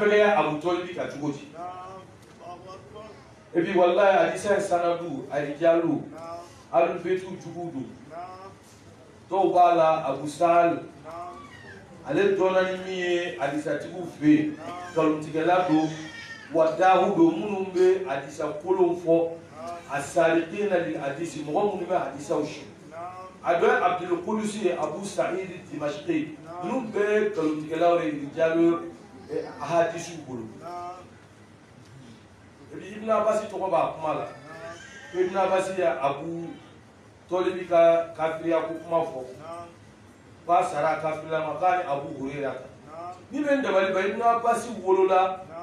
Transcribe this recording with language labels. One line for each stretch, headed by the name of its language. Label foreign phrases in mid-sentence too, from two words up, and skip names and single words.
Bambara: fɛgɛya Abu Tɔlibi ka cogo di
French: et puis
Bambara: wallahi hadisa ye sanadu a rijalu alubetu jugu don dɔw b'a la Abu Sahal ale dɔnna ni min ye hadisatigiw fɛ yen nkalontigɛla don wa dahu don minnu bɛ hadisa kolon fɔ a
Arabic: سارقين للحديث
Bambara: mɔgɔ minnu bɛ hadisaw si a dɔ ye Abdul Qudusi ye Abu Sa'id Dimashqi ninnu bɛɛ ye nkalontigɛlaw de rijalu hadisiw bolo puis Ibn Abbas tɔgɔ b'a kuma la ko Ibn Abbas ye Abu Tɔlibi ka kafiriya ko kuma fɔ k'a sara a kafirila ma k'a ni Abu Hurayra ta ni bɛ n dabali ban Ibn Abbas wolola